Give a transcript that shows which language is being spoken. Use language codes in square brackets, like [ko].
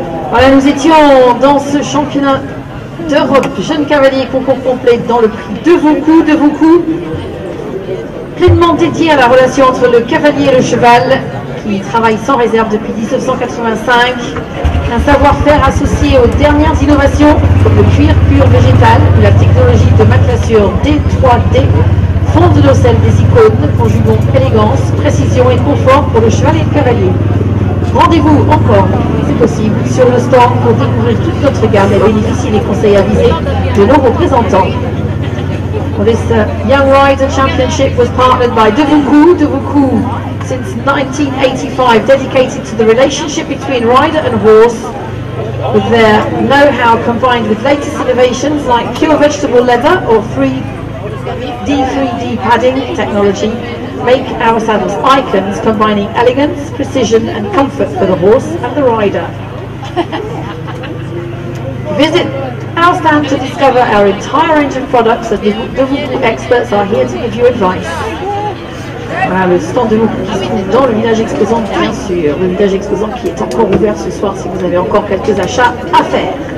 [fr] Voilà, nous étions dans ce championnat d'Europe jeune cavalier concours complet dans le prix de vos coups, pleinement dédié à la relation entre le cavalier et le cheval, qui travaille sans réserve depuis 1985, un savoir-faire associé aux dernières innovations comme le cuir pur végétal ou la technologie de maclassure D3D, fonde de sel des icônes, conjuguant élégance, précision et confort pour le cheval et le cavalier. Rendez-vous encore, c'est possible, sur le stand pour découvrir toute notre gamme et bénéficier des conseils avisés de nos représentants. [en] Well, this Young Rider Championship was partnered by Devoucoux, since 1985, dedicated to the relationship between rider and horse, with their know-how combined with latest innovations like pure vegetable leather or 3D padding technology, make our saddles icons, combining elegance, precision and comfort for the horse and the rider. Visit our stand to discover our entire range of products, and the experts are here to give you advice. [fr] Voilà, le stand de Devoucoux qui se trouve dans le village exposant, bien sûr, le village exposant qui est encore ouvert ce soir si vous avez encore quelques achats à faire.